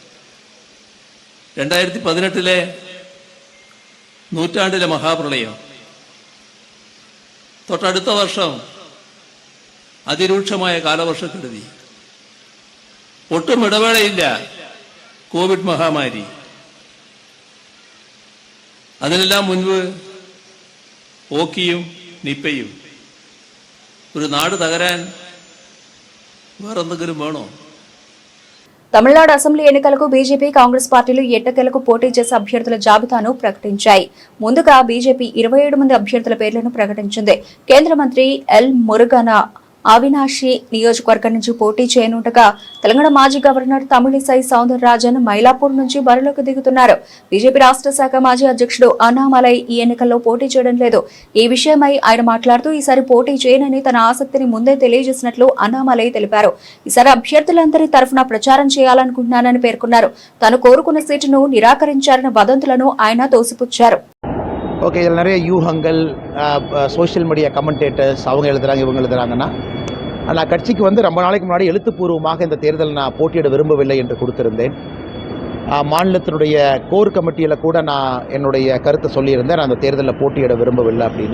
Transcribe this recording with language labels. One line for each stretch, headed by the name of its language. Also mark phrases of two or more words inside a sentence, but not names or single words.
Malayalam: 2018 നൂറ്റാണ്ടിലെ മഹാപ്രളയം, തൊട്ടടുത്ത വർഷം അതിരൂക്ഷമായ കാലവർഷക്കെടുതി, ഒട്ടും ഇടവേളയില്ല കോവിഡ് മഹാമാരി. അതിനെല്ലാം മുൻപ് ഓക്കിയും നിപ്പയും. ഒരു നാട് തകരാൻ വേറെന്തെങ്കിലും വേണോ?
Telugu: తమిళనాడు అసెంబ్లీ ఎన్నికలకు బీజేపీ, కాంగ్రెస్ పార్టీలు ఎట్టకేలకు పోటీ చేసే అభ్యర్థుల జాబితాను ప్రకటించాయి. ముందుగా బీజేపీ 27 మంది అభ్యర్థుల పేర్లను ప్రకటించింది. కేంద్ర మంత్రి ఎల్ మురుగన్ అవినాషి నియోజకవర్గం నుంచి పోటీ చేయనుండగా, తెలంగాణ మాజీ గవర్నర్ తమిళిసై సౌందరరాజన్ మైలాపూర్ నుంచి బరిలోకి దిగుతున్నారు. బీజేపీ రాష్ట్ర శాఖ మాజీ అధ్యక్షుడు అన్నామలై ఈ ఎన్నికల్లో పోటీ చేయడం లేదు. ఈ విషయమై ఆయన మాట్లాడుతూ, ఈసారి పోటీ చేయనని తన ఆసక్తిని ముందే తెలియజేసినట్లు అన్నామలై తెలిపారు. ఈసారి అభ్యర్థులందరి తరఫున ప్రచారం చేయాలనుకుంటున్నానని పేర్కొన్నారు. తాను కోరుకున్న సీటును నిరాకరించారన్న వదంతులను ఆయన తోసిపుచ్చారు.
Tamil: ஓகே, இதில் நிறைய யூகங்கள்,
English: social media commentators
Tamil: அவங்க எழுதுறாங்க, இவங்க எழுதுறாங்கன்னா, நான் கட்சிக்கு வந்து ரொம்ப நாளைக்கு முன்னாடி எழுத்துப்பூர்வமாக இந்த தேர்தல் நான் போட்டியிட விரும்பவில்லை என்று கொடுத்திருந்தேன். மாநிலத்தினுடைய
English: core committeeil
Tamil: கூட நான் என்னுடைய கருத்தை சொல்லியிருந்தேன், நான் அந்த தேர்தலில் போட்டியிட விரும்பவில்லை அப்படின்னு.